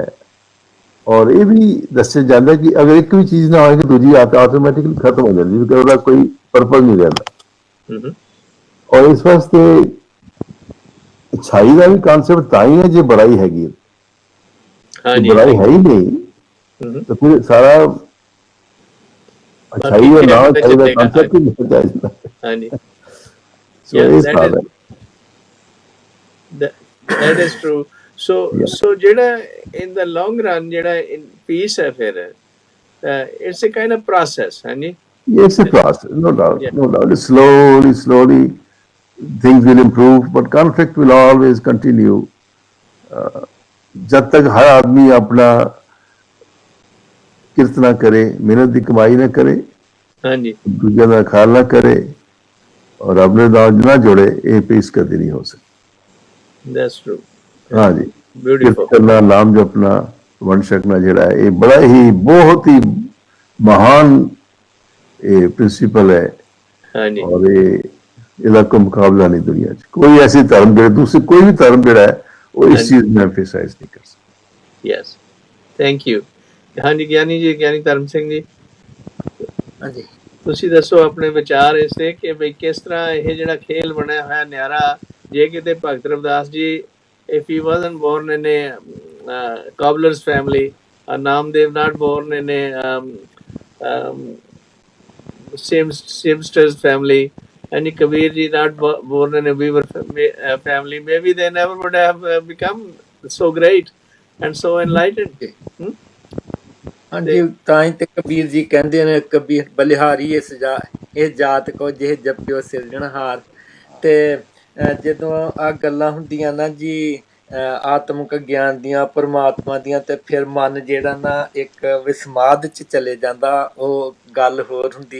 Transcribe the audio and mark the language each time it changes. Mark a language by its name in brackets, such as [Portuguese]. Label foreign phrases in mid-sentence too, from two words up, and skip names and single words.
[Punjabi] ਔਰ ਇਹ ਵੀ ਦੱਸਿਆ ਜਾਂਦਾ ਕਿ ਅਗਰ ਇੱਕ ਵੀ ਚੀਜ਼ ਨਾ ਹੋਏਗੀ ਦੂਜੀ ਆਟੋਮੈਟਿਕਲੀ ਖਤਮ ਹੋ ਜਾਂਦੀ, ਕਿਉਂਕਿ ਉਹਦਾ ਕੋਈ ਪਰਪਸ ਨਹੀਂ ਰਹਿੰਦਾ। ਔਰ ਇਸ ਵਾਸਤੇ ਅੱਛਾਈ ਦਾ ਵੀ ਕਨਸੈਪਟ ਤਾਂ ਹੀ ਹੈ ਜੇ ਬੁਰਾਈ ਹੈਗੀ ਹੈ। ਬੁਰਾਈ ਹੈ ਹੀ ਨਹੀਂ ਤਾਂ ਫਿਰ ਸਾਰਾ ਅੱਛਾਈ ਦਾ ਨਾਮ ਅੱਛਾਈ ਦਾ ਕਨਸੈਪਟ ਹੀ ਨਹੀਂ ਚਾਹੀਦਾ। ਹਾਂਜੀ, [English] that is true। so ਜਿਹੜਾ in the long run ਜਿਹੜਾ peace [Punjabi] ਹੈ, ਫਿਰ [English] it's a kind of process, ਹਾਂਜੀ। It's a process, no doubt, no doubt. Slowly things will improve, but conflict will always continue। [Hindi] जब तक हर आदमी अपना किरत ना करे, मेहनत की कमाई ना करे, दूसरे का ख्याल ना करे और अपने नाम ना जोड़े, ये पीस कभी नहीं हो सकती। [English] That's true। [Hindi] हाँ जी, [English] Beautiful। [Punjabi] ਕਰਨਾ, ਨਾਮ ਜਪਣਾ, ਵੰਡ ਛਕਣਾ ਜਿਹੜਾ ਹੈ, ਇਹ ਬੜਾ ਹੀ ਬਹੁਤ ਹੀ ਮਹਾਨ ਇਹ ਪ੍ਰਿੰਸੀਪਲ ਹੈ। ਹਾਂਜੀ, ਔਰ ਇਹਦਾ ਕੋਈ ਮੁਕਾਬਲਾ ਨਹੀਂ ਦੁਨੀਆ 'ਚ। ਕੋਈ ਐਸੀ ਧਰਮ ਜਿਹੜੇ ਦੂਸਰੇ ਕੋਈ ਵੀ ਧਰਮ ਜਿਹੜਾ ਹੈ ਉਹ ਇਸ ਚੀਜ਼ ਨੂੰ ਐਮਫਸਾਈਜ਼ ਨਹੀਂ ਕਰ ਸਕਦਾ। [English] Yes, thank you. [Punjabi] ਹਾਂਜੀ ਗਿਆਨੀ ਜੀ, ਗਿਆਨੀ ਧਰਮ ਸਿੰਘ ਜੀ, ਹਾਂਜੀ ਤੁਸੀਂ ਦੱਸੋ ਆਪਣੇ ਵਿਚਾਰ ਇਸ ਤੇ ਕਿ ਵੀ ਕਿਸ ਤਰ੍ਹਾਂ ਇਹ ਜਿਹੜਾ ਖੇਲ ਬਣਿਆ ਹੋਇਆ ਨਿਆਰਾ, ਜੇ ਕਿਤੇ ਭਗਤ ਰਵਿਦਾਸ ਜੀ [English] if he wasn't born in a cobbler's family, or Namdev not born in a um, seamstress family, and Kabir ji not born in a weaver family, maybe they never would have become so great and so enlightened. Hmm? [Punjabi] ਹਾਂਜੀ, ਤਾਂ ਹੀ ਤੇ ਕਬੀਰ ਜੀ ਕਹਿੰਦੇ ਨੇ, ਕਬੀਰ ਬਲਿਹਾਰੀ ਇਹ ਜਾਤ ਕੋ ਜਿਹੇ ਜਪਿਓ ਸਿਰਜਣਹਾਰ। ਤੇ ਜਦੋਂ ਆ ਗੱਲਾਂ ਹੁੰਦੀਆਂ ਨਾ ਜੀ ਆਤਮਿਕ ਗਿਆਨ ਦੀਆਂ, ਪਰਮਾਤਮਾ ਦੀਆਂ, ਤੇ ਫਿਰ ਮਨ ਜਿਹੜਾ ਨਾ ਇੱਕ ਵਿਸਮਾਦ 'ਚ ਚਲੇ ਜਾਂਦਾ, ਉਹ ਗੱਲ ਹੋਰ ਹੁੰਦੀ।